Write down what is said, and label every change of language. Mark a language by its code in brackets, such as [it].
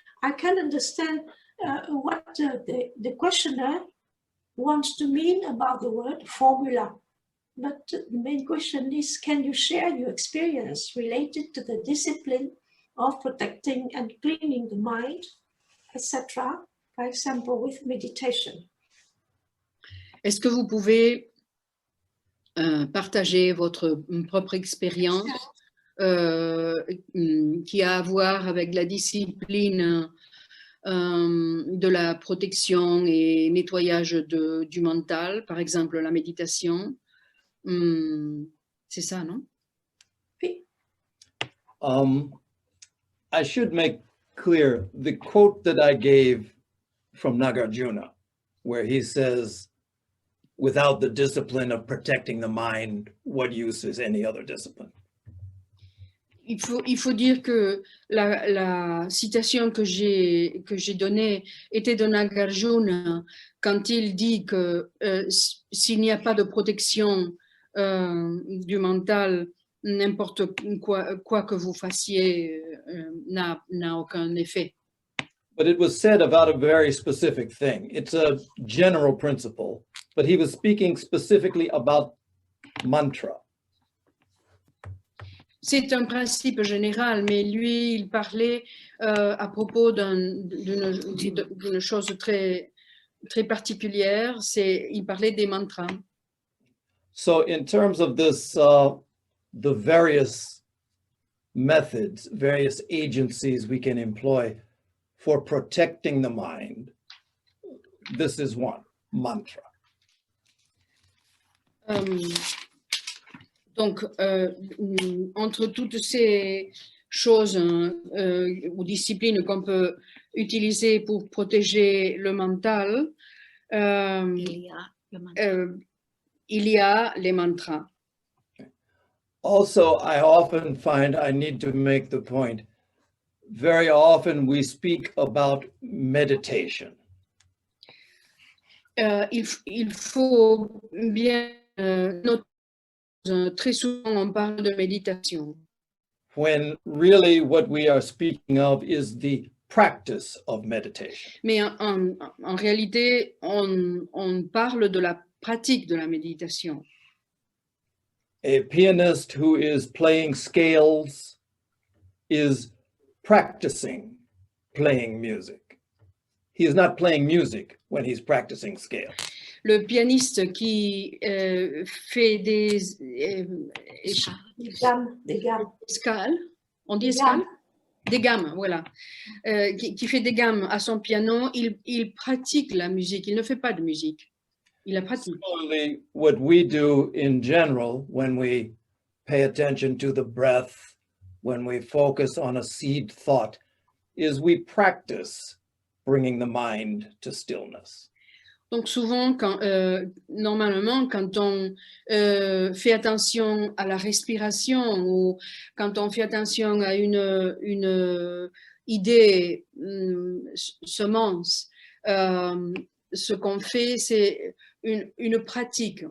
[en] I can understand what the questioner wants to mean about the word formula. But the main question is, can you share your experience related to the discipline of protecting and cleaning the mind, etc., for example, with meditation? [fr] Est-ce que vous pouvez partager votre propre expérience qui a à voir avec la discipline de la protection et nettoyage du mental, par exemple la méditation? C'est ça, non? Oui. [en] I should make clear the quote that I gave from Nagarjuna, where he says, without the discipline of protecting the mind, what use is any other discipline? [fr] Il faut dire que la citation que j'ai donnée était de Nagarjuna quand il dit que s'il n'y a pas de protection du mental, n'importe quoi que vous fassiez n'a aucun effet. [en] But it was said about a very specific thing. It's a general principle, but he was speaking specifically about mantra. [fr] C'est un principe général, mais lui, il parlait à propos d'une chose très, très particulière, il parlait des mantras. [en] So in terms of this, the various methods, various agencies we can employ for protecting the mind, this is one, mantra. [fr] Donc, entre toutes ces choses ou disciplines qu'on peut utiliser pour protéger le mental, il y a les mantras. [en] Also, I often find I need to make the point, very often we speak about meditation. [fr] Il faut bien noter, très souvent on parle de méditation. [en] When really what we are speaking of is the practice of meditation. [fr] Mais en réalité, on parle de la pratique de la méditation. [en] A pianist who is playing scales is practicing playing music. He is not playing music when he's practicing scales. [fr] Le pianiste qui fait des escales, on dit escales? Des gammes, voilà. Qui fait des gammes à son piano, il pratique la musique, il ne fait pas de musique. Il la pratique. [en] Similarly, what we do in general when we pay attention to the breath, when we focus on a seed thought, is we practice bringing the mind to stillness. [fr] Donc souvent, normalement, quand on fait attention à la respiration ou quand on fait attention à une idée semence, ce qu'on fait, c'est une pratique.